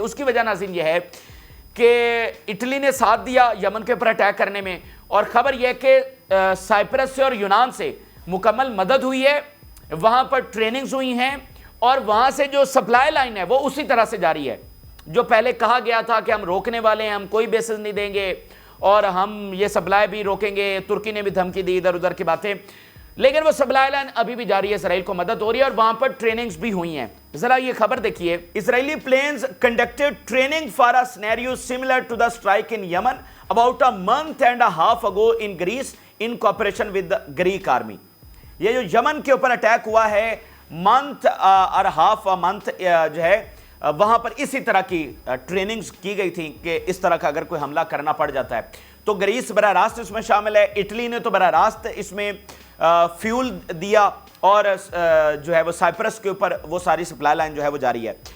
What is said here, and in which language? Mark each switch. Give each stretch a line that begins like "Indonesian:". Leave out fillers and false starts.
Urdu: اس کی وجہ ناظرین یہ ہے کہ اٹلی نے ساتھ دیا یمن کے اوپر اٹیک کرنے میں، اور خبر یہ کہ سائپرس سے اور یونان سے مکمل مدد ہوئی ہے، وہاں پر ٹریننگز ہوئی ہیں، اور وہاں سے جو سپلائی لائن ہے وہ اسی طرح سے جاری ہے. جو پہلے کہا گیا تھا کہ ہم روکنے والے ہیں، ہم کوئی بیسز نہیں دیں گے اور ہم یہ سپلائی بھی روکیں گے، ترکی نے بھی دھمکی دی، ادھر ادھر کی باتیں، لیکن وہ سپلائی لائن ابھی بھی جاری ہے، اسرائیل کو مدد ہو رہی ہے اور وہاں پر ٹریننگز بھی ہوئی ہیں. ذرا یہ خبر دیکھیے.
English: Israeli planes conducted training for a scenario similar to the strike in Yemen about a month and a half ago in Greece in cooperation with Greek army.
Urdu: یہ جو یمن کے اوپر اٹیک ہوا ہے، منتھ اور ہاف منتھ جو ہے وہاں پر اسی طرح کی ٹریننگز کی گئی تھی کہ اس طرح کا اگر کوئی حملہ کرنا پڑ جاتا ہے تو گریس براہ راست اس میں شامل ہے. اٹلی نے تو براہ راست اس میں فیول دیا، اور جو ہے وہ سائپرس کے اوپر وہ ساری سپلائی لائن جو ہے وہ جاری ہے.